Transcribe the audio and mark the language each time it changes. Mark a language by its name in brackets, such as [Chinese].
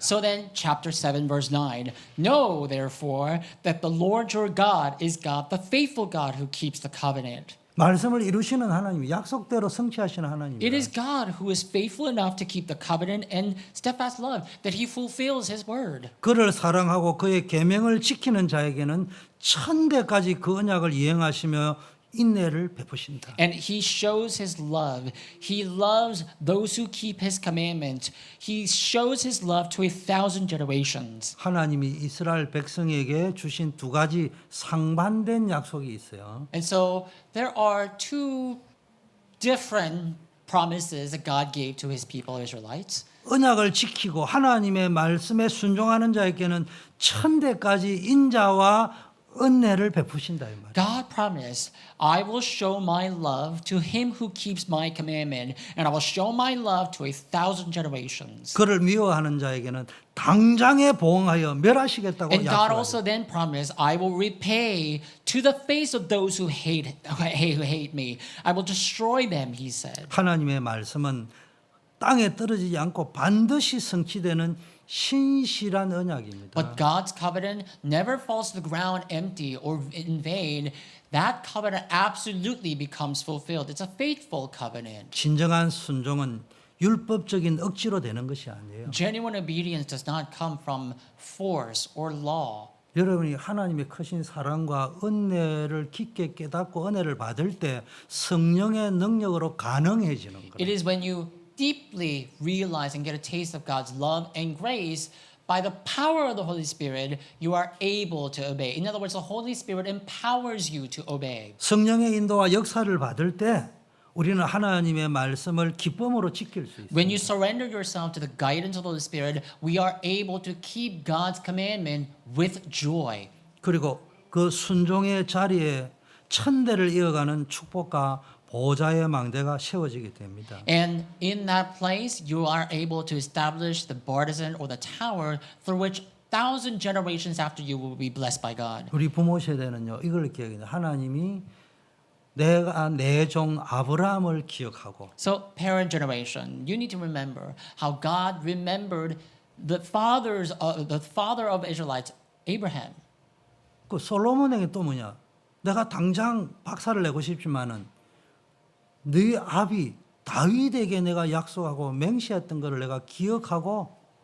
[English] So then, chapter 7, verse 9. Know, therefore, that the Lord your God is God, the faithful God who keeps the covenant. [Korean] 말씀을 이루시는 하나님, 약속대로 성취하시는 하나님. [English] It is God who is faithful enough to keep the covenant and steadfast love, that he fulfills his word. [Korean] 그를 사랑하고 그의 계명을 지키는 자에게는 천대까지 그 언약을 이행하시며 인내를 베푸신다. [English] And he shows his love. He loves those who keep his commandments. He shows his love to 1,000 generations. [Korean] 하나님이 이스라엘 백성에게 주신 두 가지 상반된 약속이 있어요. [English] And so there are two different promises that God gave to his people, Israelites. [Korean] 언약을 지키고 하나님의 말씀에 순종하는 자에게는 천대까지 인자와 은혜를 베푸신다 이 말이에요. [English] God promised, I will show my love to him who keeps my commandment, and I will show my love to 1,000 generations. [Korean] 그를 미워하는 자에게는 당장에 보응하여 멸하시겠다고 [English] And God also [Korean] 약속하셨어요. [English] then promised, I will repay to the face of those who hate me. I will destroy them, he said. [Korean] 하나님의 말씀은 땅에 떨어지지 않고 반드시 성취되는 신실한 언약입니다. [English] But God's covenant never falls to the ground empty or in vain. That covenant absolutely becomes fulfilled. It's a faithful covenant. [Korean] 진정한 순종은 율법적인 억지로 되는 것이 아니에요. [English] Genuine obedience does not come from force or law. [Korean] 여러분이 하나님의 크신 사랑과 은혜를 깊게 깨닫고 은혜를 받을 때 성령의 능력으로 가능해지는 [English] It [Korean] 거예요. [English] is when you deeply realize and get a taste of God's love and grace, by the power of the Holy Spirit, you are able to obey. In other words, the Holy Spirit empowers you to obey. [Korean] 성령의 인도와 역사를 받을 때 우리는 하나님의 말씀을 기쁨으로 지킬 수 있어요. [English] When you surrender yourself to the guidance of the Holy Spirit, we are able to keep God's commandment with joy. [Korean] 그리고 그 순종의 자리에 천대를 이어가는 축복과 보좌의 망대가 세워지게 됩니다. [English] And in that place, you are able to establish the bartizan or the tower through which 1,000 generations after you will be blessed by God. [Korean] 우리 부모 세대는요 이걸 기억해요. 하나님이 내가 내 종 아브라함을 기억하고 [English] So, parent generation, you need to remember how God remembered the father of Israelites, Abraham. [Korean] 그 솔로몬에게 또 뭐냐? 내가 당장 박살을 내고 싶지만은 네 아비 다윗에게 내가 약속하고 맹세했던 것을 내가 기억하고